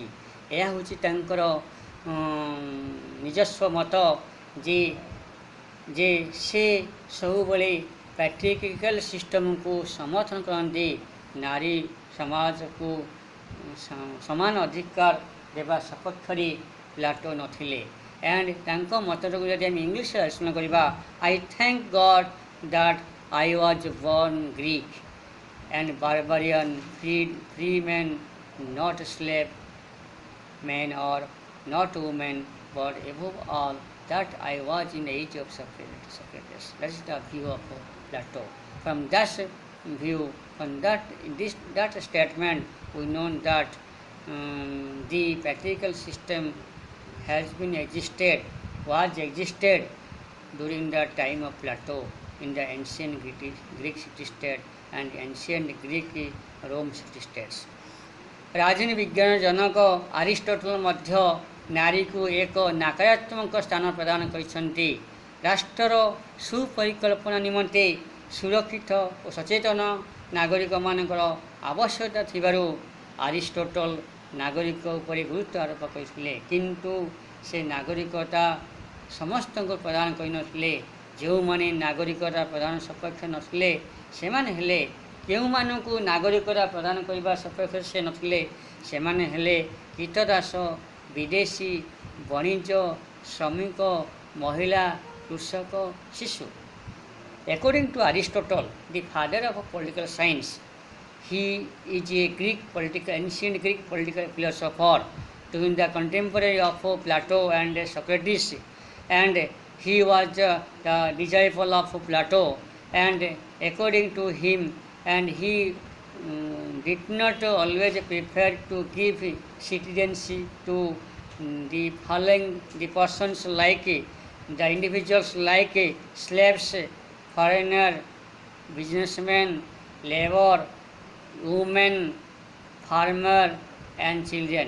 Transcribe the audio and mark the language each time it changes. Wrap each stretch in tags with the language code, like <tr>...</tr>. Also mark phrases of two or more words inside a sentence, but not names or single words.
<or>ଏହା ହେଉଛି ତାଙ୍କର ନିଜସ୍ୱ ମତ ଯେ ସେ ସବୁବେଳେ</or> <en>patriarchal system</en> <or>ସମର୍ଥନ କରନ୍ତି। ନାରୀ ସମାଜକୁ ସମାନ ଅଧିକାର ଦେବା ସପକ୍ଷରେ ପ୍ଲାଟୋ ନଥିଲେ।</or> <en>ଆଣ୍ଡ</en> <or>ତାଙ୍କ ମତଟାକୁ ଯଦି ଆମେ ଇଂଲିଶରେ ଆଲୋଚନା କରିବା,</or> <en>I thank God that I was born Greek and barbarian, free men, not slave men or not women, but above all that I was in the age of Socrates. That is the view of Plato. From that view, from that statement, we know that the patriarchal system was existed during the time of Plato in the ancient Greek city-state and ancient Greek Rome city-states.</en> <or>ରାଜନୀତି ବିଜ୍ଞାନ ଜନକ ଆରିଷ୍ଟଟଲ ମଧ୍ୟ ନାରୀକୁ ଏକ ନକାରାତ୍ମକ ସ୍ଥାନ ପ୍ରଦାନ କରିଛନ୍ତି। ରାଷ୍ଟ୍ରର ସୁପରିକଳ୍ପନା ନିମନ୍ତେ ସୁରକ୍ଷିତ ଓ ସଚେତନ ନାଗରିକମାନଙ୍କର ଆବଶ୍ୟକତା ଥିବାରୁ ଆରିଷ୍ଟଟଲ ନାଗରିକ ଉପରେ ଗୁରୁତ୍ୱ ଆରୋପ କରିଥିଲେ। କିନ୍ତୁ ସେ ନାଗରିକତା ସମସ୍ତଙ୍କୁ ପ୍ରଦାନ କରିନଥିଲେ। ଯେଉଁମାନେ ନାଗରିକତା ପ୍ରଦାନ ସପକ୍ଷ ନଥିଲେ ସେମାନେ ହେଲେ, କେଉଁମାନଙ୍କୁ ନାଗରିକତା ପ୍ରଦାନ କରିବା ସପକ୍ଷରେ ସେ ନଥିଲେ ସେମାନେ ହେଲେ କୀର୍ତ୍ତଦାସ, ବିଦେଶୀ, ବଣିଜ, ଶ୍ରମିକ, ମହିଳା, କୃଷକ, ଶିଶୁ।</or> <en>According to Aristotle, the father of political science, he is a ancient Greek political philosopher during the contemporary of Plato and Socrates, and he was the disciple of Plato, and according to him, and he did not always prefer to give citizenship to the following the persons like the individuals like slaves, foreigner, businessmen, labor, women, farmer and children.</en>